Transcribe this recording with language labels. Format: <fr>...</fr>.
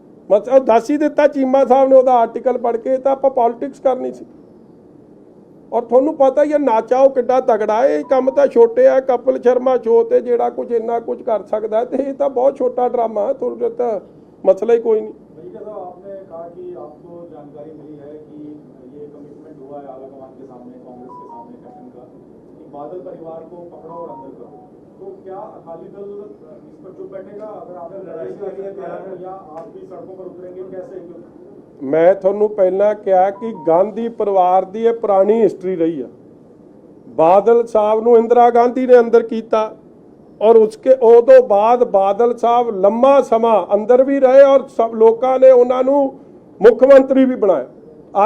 <pa>ਮਸਲਾ ਦੱਸ ਹੀ ਦਿੱਤਾ ਚੀਮਾ ਸਾਹਿਬ ਨੇ, ਉਹਦਾ ਆਰਟੀਕਲ ਪੜ੍ਹ ਕੇ। ਤਾਂ ਆਪਾਂ ਪੋਲਿਟਿਕਸ ਕਰਨੀ ਸੀ। ਔਰ ਤੁਹਾਨੂੰ ਪਤਾ ਹੀ ਹੈ ਨਾਚਾਓ ਕਿੱਡਾ ਤਗੜਾ ਹੈ। ਇਹ ਕੰਮ ਤਾਂ ਛੋਟੇ ਆ, ਕਪਿਲ ਸ਼ਰਮਾ ਸ਼ੋਅ ਤੇ ਜਿਹੜਾ ਕੁਝ ਇੰਨਾ ਕੁਝ ਕਰ ਸਕਦਾ, ਤੇ ਇਹ ਤਾਂ ਬਹੁਤ ਛੋਟਾ ਡਰਾਮਾ ਹੈ। ਤੁਹਾਨੂੰ ਤਾਂ ਮਸਲਾ</pa> <hi>ही कोई नहीं। भैया साहब, आपने कहा कि आपको जानकारी मिली है कि ये कमिटमेंट हुआ है आलाकमान के सामने, कांग्रेस के सामने कैप्टन का, कि बादल परिवार को पकड़ो और अंदर करो। तो क्या अकाली दल इस पर चुप बैठेगा? अगर आपने लड़ाई के लिए तैयार है या आप भी सड़कों पर उतरेंगे, कैसे?</hi> <pa>मैं ਤੁਹਾਨੂੰ ਪਹਿਲਾਂ ਕਿਹਾ ਕਿ ਗਾਂਧੀ ਪਰਿਵਾਰ ਦੀ ਇਹ ਪੁਰਾਣੀ ਹਿਸਟਰੀ ਰਹੀ ਆ। ਬਾਦਲ ਸਾਹਿਬ ਨੂੰ ਇੰਦਰਾ ਗਾਂਧੀ ਨੇ ਅੰਦਰ ਕੀਤਾ, ਔਰ ਉਸਕੇ ਉਦੋਂ ਬਾਅਦ ਬਾਦਲ ਸਾਹਿਬ ਲੰਮਾ ਸਮਾਂ ਅੰਦਰ ਵੀ ਰਹੇ, ਔਰ ਸਭ ਲੋਕਾਂ ਨੇ ਉਹਨਾਂ ਨੂੰ ਮੁੱਖ ਮੰਤਰੀ ਵੀ ਬਣਾਇਆ।</pa>